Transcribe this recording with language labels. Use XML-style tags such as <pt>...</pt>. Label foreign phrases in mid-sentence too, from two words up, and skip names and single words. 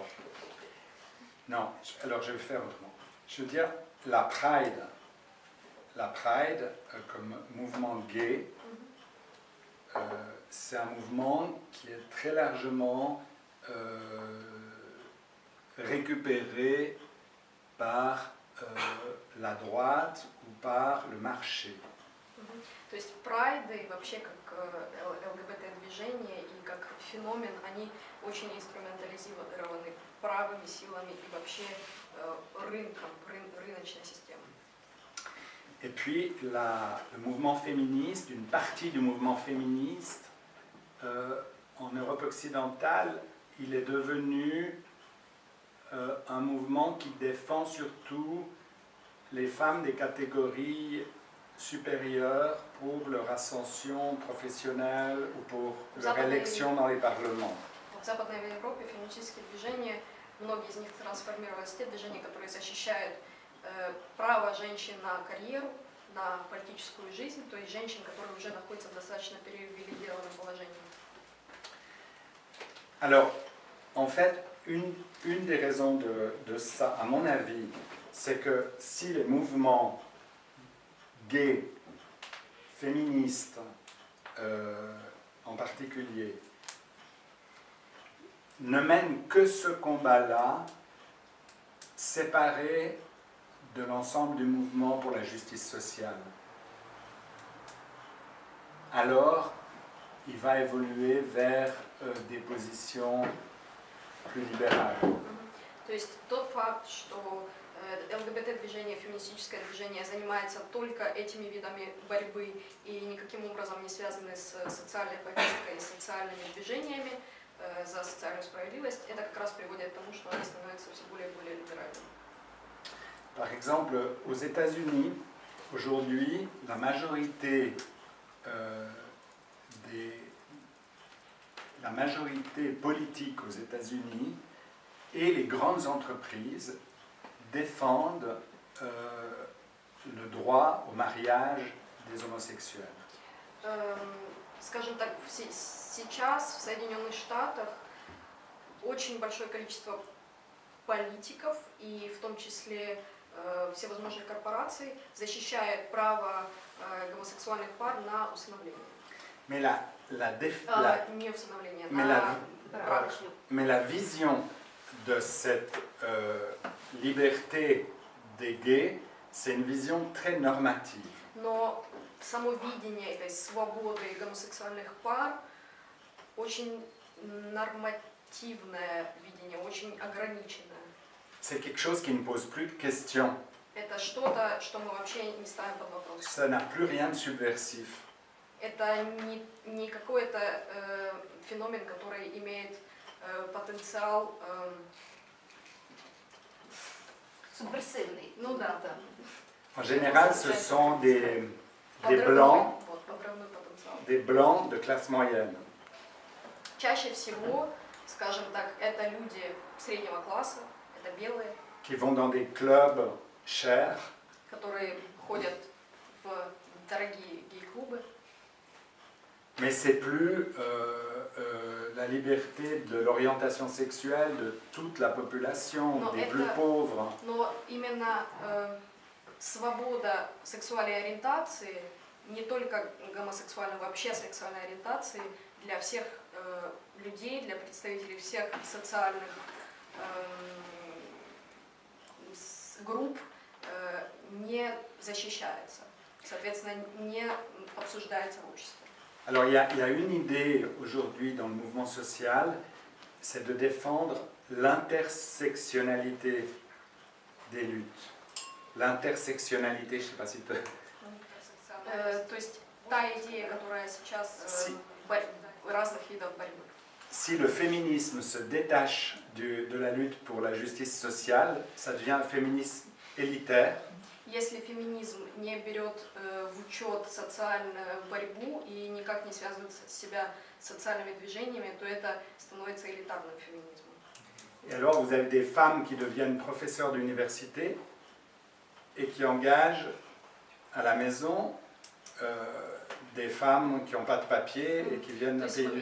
<fr>Non, alors je vais faire autrement. Je veux dire, la Pride comme mouvement gay, c'est un mouvement qui est très largement récupéré par la droite ou par le marché.</fr> <ru>То есть прайды и вообще как ЛГБТ-движение и как феномен, они очень инструментализированы правыми силами и вообще рынком, рыночной системой.</ru> <fr>Et puis le mouvement féministe, une partie du mouvement féministe en Europe occidentale, il est devenu un mouvement qui défend surtout les femmes des catégories supérieures pour leur ascension professionnelle ou pour leur élection dans les parlements.</fr> <ru>В Западной Европе феминистические движения, многие из них трансформировались в те движения, которые защищают право женщин на карьеру, на политическую жизнь, то есть женщин, которые уже находятся в достаточно привилегированном положении.</ru> <fr>Alors, en fait, une des raisons de ça, à mon avis, c'est que si les mouvements gays, féministes en particulier, ne mènent que ce combat-là, séparé de l'ensemble du mouvement pour la justice sociale, alors il va évoluer vers des positions plus libérales.</fr> <ru>То есть тот факт, что ЛГБТ-движение, феминистическое движение занимается только этими видами борьбы и никаким образом не связаны с социальной повесткой и soциальными движениями за социальную справедливость, это как раз приводит к тому, что они становятся все более и более либеральными.</ru> <fr>Par exemple, aux États-Unis, aujourd'hui, la majorité politique aux États-Unis et les grandes entreprises défendent le droit au mariage des homosexuels.</fr> <ru>Скажем так, сейчас в Соединенных Штатах очень большое количество политиков и в том числе всевозможных корпораций защищает право гомосексуальных пар на усыновление.</ru> <fr>Mais</fr> <ru>Не усыновление,</ru> <fr>mais la vision de cette liberté des gays, c'est une vision très normative.</fr> <ru>Но само видение этой свободы гомосексуальных пар очень нормативное видение, очень ограниченное.</ru> <fr>C'est quelque chose qui ne pose plus de questions.</fr> <ru>Это что-то, что мы вообще не ставим под вопрос.</ru> <fr>Ça n'a plus rien de subversif.</fr> <ru>Это не какой-то феномен, который имеет потенциал... Субверсивный. Ну да.</ru> <fr>En général, ce sont des blancs de classe moyenne.</fr> <ru>Чаще всего, скажем так, это люди среднего класса, это белые,</ru> <fr>qui vont dans des clubs chers,</fr> <ru>которые ходят в дорогие гей-клубы.</ru> <fr>mais c'est plus la liberté de l'orientation sexuelle de toute la population, des plus pauvres.</fr> <ru>Но именно свобода сексуальной ориентации не только гомосексуальной, вообще сексуальной ориентации для всех людей, для представителей всех социальных групп не защищается, соответственно, не обсуждается в обществе.</ru> <fr>Alors il y a une idée aujourd'hui dans le mouvement social, c'est de défendre l'intersectionnalité des luttes. L'intersectionnalité, je ne sais pas si tu...</fr> <ru>То есть та идея, которая сейчас разных видов борьбы.</ru> <fr>Si le féminisme se détache de la lutte pour la justice sociale, ça devient un féminisme élitaire.</fr> <ru>Если феминизм не берет в учет социальную борьбу и никак не связывает себя с социальными движениями, то это становится элитарным феминизмом.</ru> <fr>Et alors vous avez des femmes qui deviennent professeurs d'université et qui engagent à la maison des femmes qui n'ont pas de papier et qui viennent d'un pays du</fr>